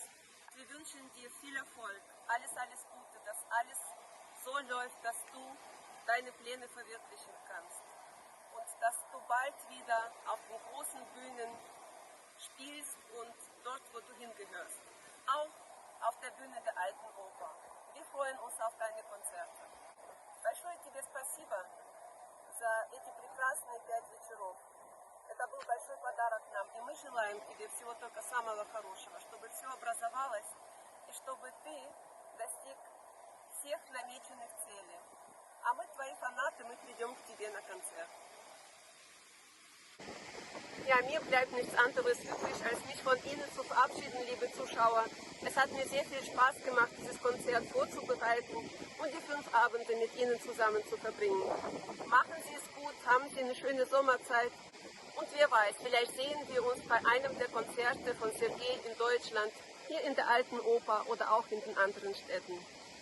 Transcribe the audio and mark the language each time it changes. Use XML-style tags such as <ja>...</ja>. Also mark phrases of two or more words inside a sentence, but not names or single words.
<de>Wir wünschen dir viel Erfolg, alles Gute, dass alles so läuft, dass du deine Pläne verwirklichen kannst und dass du bald wieder auf den großen Bühnen spielst und dort, wo du hingehörst, auch auf der Bühne der Alten Oper. Wir freuen uns auf deine концерты.</de> <ru>Большое тебе спасибо за эти прекрасные 5 вечеров. Это был большой подарок нам, и мы желаем тебе всего только самого хорошего, чтобы все образовалось и чтобы ты достиг всех намеченных целей. А мы твои фанаты, мы придем к тебе на концерт.</ru> <de>Ja, mir bleibt nichts anderes übrig, als mich von Ihnen zu verabschieden, liebe Zuschauer. Es hat mir sehr viel Spaß gemacht, dieses Konzert vorzubereiten und die 5 Abende mit Ihnen zusammen zu verbringen. Machen Sie es gut, haben Sie eine schöne Sommerzeit und wer weiß, vielleicht sehen wir uns bei einem der Konzerte von Sergey in Deutschland, hier in der Alten Oper oder auch in den anderen Städten.</de>